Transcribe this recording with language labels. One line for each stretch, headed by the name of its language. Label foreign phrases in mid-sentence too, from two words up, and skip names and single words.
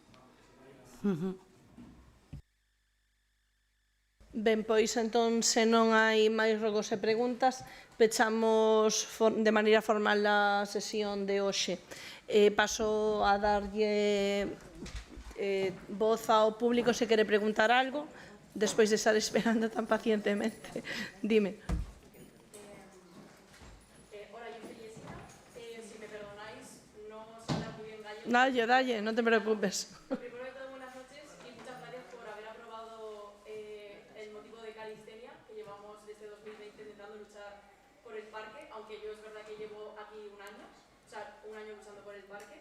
Galician: Ben, pois entón, se non hai máis rogos e preguntas, pechamos de maneira formal a sesión de hoxe. Paso a darlle voz ao público se quere preguntar algo, despois de estar esperando tan pacientemente. Dime.
Spanish: Hola, yo soy Jessica. Si me perdonáis, no sé hablar muy bien gallego.
Galician: Dalle, non te preocupes.
Spanish: Primero de todo, buenas noches y muchas gracias por haber aprobado el motivo de calistenia que llevamos desde 2020 intentando luchar por el parque, aunque yo es verdad que llevo aquí un año luchando por el parque.